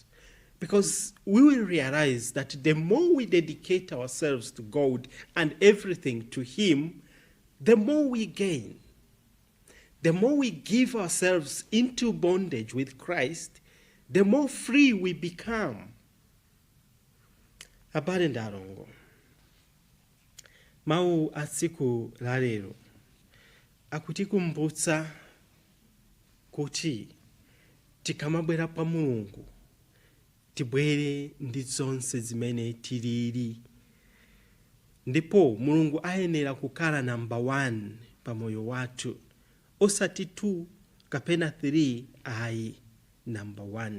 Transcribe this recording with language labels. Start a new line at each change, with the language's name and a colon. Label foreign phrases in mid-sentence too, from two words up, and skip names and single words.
English: Because we will realize that the more we dedicate ourselves to God and everything to him, the more we gain. The more we give ourselves into bondage with Christ, the more free we become. Habari ndarongo.
Nyanja: Mau asiku la lero akutikumbutsa kuti tikamabwera pa Mulungu tibwere ndi zonse zimene tilili, ndipo Mulungu ayenera kukhala number 1 pa moyo wathu, osati 2 kapena 3, ayi, number 1.